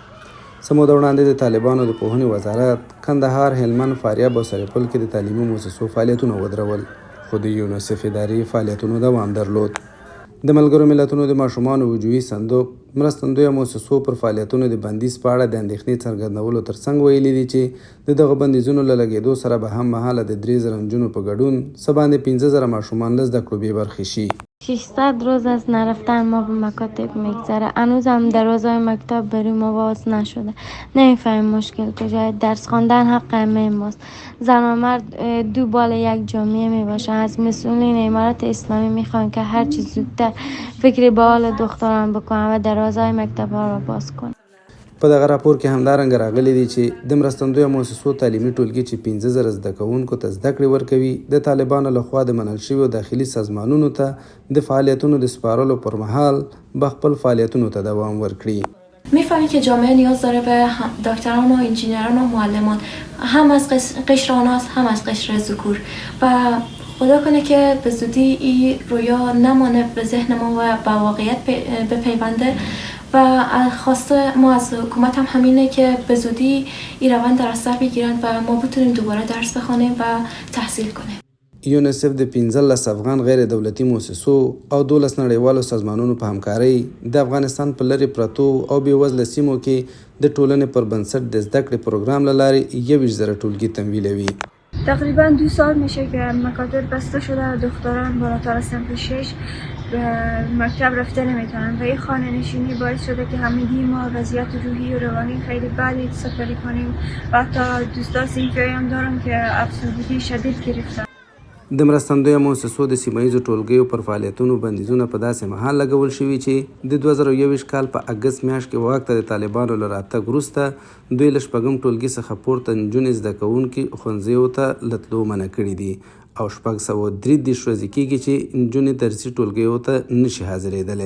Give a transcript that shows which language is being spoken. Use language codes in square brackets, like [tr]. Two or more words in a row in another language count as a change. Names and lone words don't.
[ps] څه موده وړاندې د طالبانو د پوهنې وزارت کندهار، هلمند، فاریاب او سرپل کې د تعلیمي مؤسسو فعالیتونه ودرول، خو د یونیسف اداري فعالیتونو دوام درلود. د ملګرو ملتونو د ماشومانو وجوهي صندوق مرستندویه مؤسسو پر فعالیتونو د بندیز په اړه د اندېښنې څرګندولو ترڅنګ ویلي دي چې د دغه بندیزونو له لګېدو سره به هم مهاله د 3000 نجونو په ګډون څه باندې 15000 ماشومان له زده کړو بې برخې شي. [fa] 600 روز از نرفتن ما به مکاتب میگذره. هنوز هم درازای مکتب برای ما باز نشده. نمیفهمیم مشکل کجاست. درس خواندن حق همه ماست. زن و مرد دو بال یک جامعه میباشن. از مسئولین امارت اسلامی میخوان که هر چیز زودتر فکر به حال دختران بکنن و درازای مکتب ها را باز کنن. [ps] په دغه راپور کې همدارنګه راغلي دي چې د مرستندویه مؤسسو تعلیمي ټولګي چې 15000 زده کوونکو ته زده کړې ورکوي د طالبانو لخوا د منل شویو داخلي سازمانونو ته د فعالیتونو د سپارلو پر مهال به خپل فعالیتونو ته دوام ورکړي. [fa] می‌فهمید که جامعه نیاز داره به دکتران و انجینران و معلمان، هم از قشر آناس هم از قشر ذکور، و خدا کنه که به زودی این رویا نمانه به ذهن ما و به واقعیت بپیونده. و خواسته ما از حکومت هم همینه که به زودی این روند در اثر بگیرن و ما بتونیم دوباره درس بخونیم و تحصیل کنیم. [ps] یونیسف د 15 افغان غیر دولتي مؤسسو او 12 نړیوالو سازمانونو په همکارۍ د افغانستان په لرې پرتو او بېوزله سیمو کې د ټولنې پر بنسټ د زده کړې پروګرام له لارې 21000 ټولګي تمویلوي. [fa] تقریبا 2 سال میشه که مکاتب بسته شده. دختران بالاتر از صنف 6 به مکتب رفته نمیتونن و این خانه نشینی باعث شده که همگی ما وضعیت روحی و روانی خیلی بدی سفری کنیم و حتی دوستا صنفی هم دارم که افسردگی شدید گرفتن. [ps] د مرستندویه مؤسسو د سیمهییزو ټولګیو پر فعالیتونو بندیزونه په داسې مهال لګول شوي چې د 2021 کال په اګست میاشت کې واک ته د طالبانو له راتګ وروسته دوی له شپږم ټولګي څخه پورته نجونې زده کوونکي ښوونځیو ته له تلو منع کړي دي او 633 ورځې کېږي چې نجونې درسي ټولګیو ته نشي حاضرېدلی.